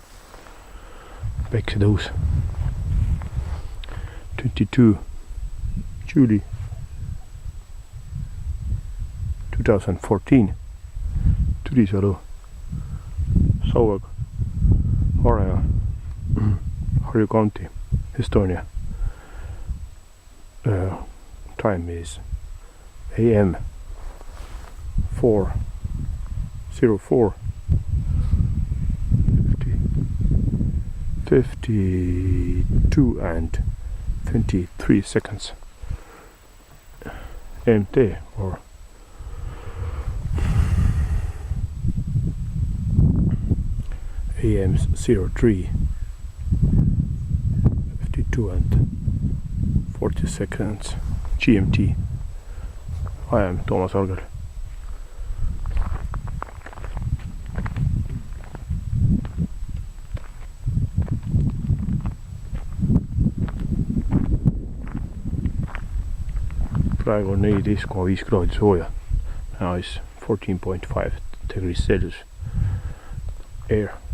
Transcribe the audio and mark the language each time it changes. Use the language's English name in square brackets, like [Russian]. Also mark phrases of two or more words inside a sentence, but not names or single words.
[Estonian] Päiksetõus. 22 July 2014. Türisalu, Saue, Vareja, Harju County, Estonia. [English] Time is AM 4:04 52 and 23 seconds. MT or AM 03 52 and 40 seconds GMT. I am Toomas Orgel. [Estonian] Praegu on 14,5 kraadi sooja. [English] Now is 14.5 degrees Celsius air.